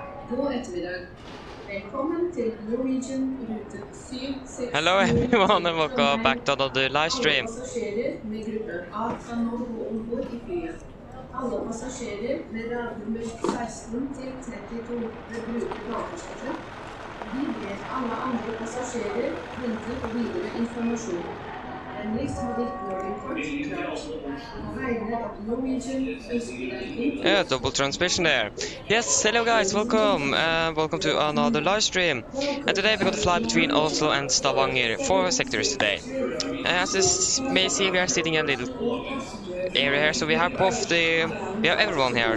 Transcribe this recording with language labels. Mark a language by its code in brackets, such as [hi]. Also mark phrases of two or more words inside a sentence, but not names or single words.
[no] God ettermiddag. Velkommen til Norwegian rute 760. [en] Hello everyone and welcome back to another live stream. [no] Alle passasjerer med gruppe A kan nå gå ombord i flyet. Alle passasjerer med radenummer 16 til 32 vil bruke bakerste. Vi ber alle andre passasjerer vente på videre informasjon. [en] Yeah, double transmission there. Yes, hello guys, welcome welcome to another live stream. And today we're going to fly between Oslo and Stavanger, 4 sectors today. As you may see, we are sitting in a little area here, so we have everyone here.